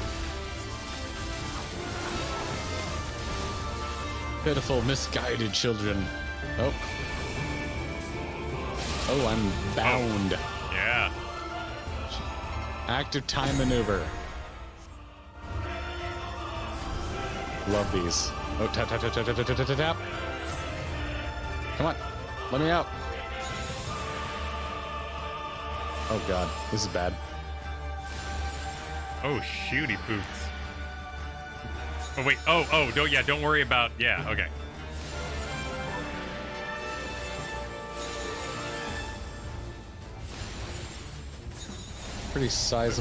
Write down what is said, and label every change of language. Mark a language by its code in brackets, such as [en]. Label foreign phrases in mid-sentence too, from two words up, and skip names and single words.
[en] Pitiful, misguided children. Oh. Oh, I'm bound. Oh, yeah. Active time maneuver. Love these. Oh, tap, tap, tap, tap, tap, tap, tap, tap. Come on. Let me out. Oh, God. This is bad. Oh, shoot, he poops. Oh, wait. Oh, don't worry about... Yeah, okay. Pretty sizable